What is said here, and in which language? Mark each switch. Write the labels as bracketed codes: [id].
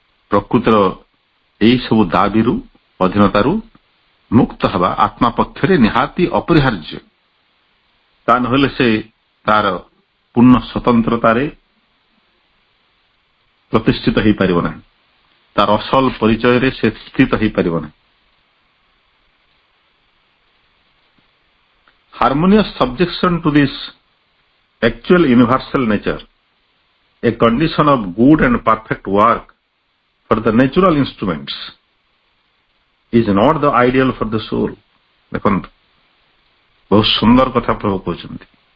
[or] ପ୍ରକୃତିର ଏହି ସବୁ ଦାବିରୁ, ଅଧୀନତାରୁ ମୁକ୍ତ ହେବା ଆତ୍ମା ପକ୍ଷରେ ନିହାତି ଅପରିହାର୍ଯ୍ୟ। ତା ନହେଲେ ସେ ତାର ପୂର୍ଣ୍ଣ ସ୍ୱତନ୍ତ୍ରତାରେ ପ୍ରତିଷ୍ଠିତ ହୋଇପାରିବ ନାହିଁ, ତାର ଅସଲ ପରିଚୟରେ ସେ ସ୍ଥିତ ହୋଇପାରିବ ନାହିଁ। [en] Harmonious subjection to this actual universal nature, a condition of good and perfect work for the natural instruments, is not the ideal for the soul। [or] ଦେଖନ୍ତୁ, ବହୁତ ସୁନ୍ଦର କଥା ପ୍ରଭୁ କହୁଛନ୍ତି।